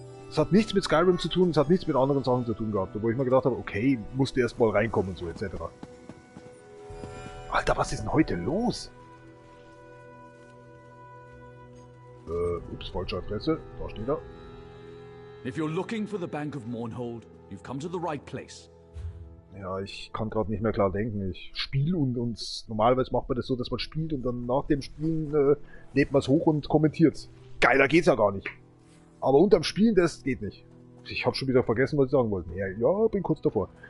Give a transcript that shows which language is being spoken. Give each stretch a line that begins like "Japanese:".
German: Es hat nichts mit Skyrim zu tun, es hat nichts mit anderen Sachen zu tun gehabt, wo ich mir gedacht habe, okay, musste erst mal reinkommen und so etc. Alter, was ist denn heute los? Ups, falsche Adresse, da steht er.
English: If you're looking for the Bank of Mournhold, you've come to the right place.
German: Ja, ich kann gerade nicht mehr klar denken. Ich spiele und normalerweise macht man das so, dass man spielt und dann nach dem Spielen lädt man es hoch und kommentiert. Geiler geht's ja gar nicht. Aber unterm Spielen, das geht nicht. Ich habe schon wieder vergessen, was ich sagen wollte. Ja, bin kurz davor.